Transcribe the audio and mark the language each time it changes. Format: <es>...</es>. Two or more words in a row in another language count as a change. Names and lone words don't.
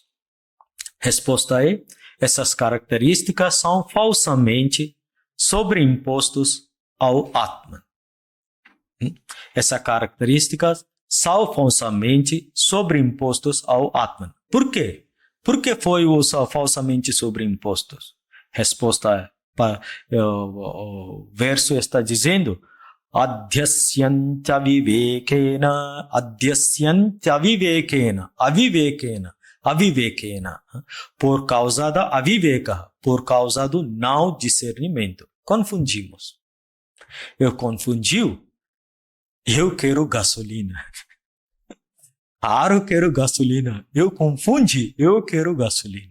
<pt>Resposta é, essas características são falsamente sobreimpostos ao Atman. Essas características são falsamente sobreimpostos ao Atman. Por quê? Por que foi falsamente sobreimpostos? Resposta para o verso está dizendo:</pt> <sa>Adhyasyantya vivekena, adhyasyantya vivekena, avivekena,</sa> <pt>por causa da aviveka, por causa do não discernimento. Confundimos. Eu confundiu, eu quero gasolina. Eu quero gasolina. Eu confundi, eu quero gasolina.</pt>